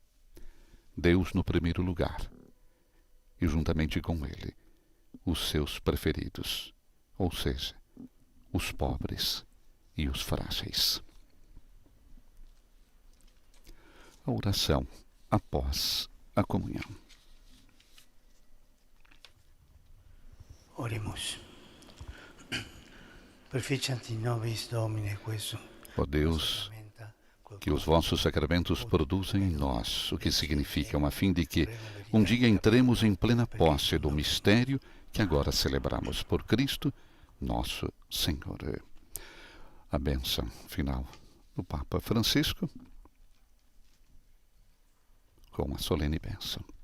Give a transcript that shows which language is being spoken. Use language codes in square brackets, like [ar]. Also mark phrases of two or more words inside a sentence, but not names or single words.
[pt] Deus no primeiro lugar, e juntamente com Ele, os seus preferidos, ou seja, os pobres e os frágeis. A oração após a comunhão. Oremos. [la] Perficiat in nobis Domine quesum. [pt] Ó Deus, que os vossos sacramentos produzem em nós, o que significa a fim de que um dia entremos em plena posse do mistério que agora celebramos por Cristo, nosso Senhor. A bênção final do Papa Francisco, com a solene bênção.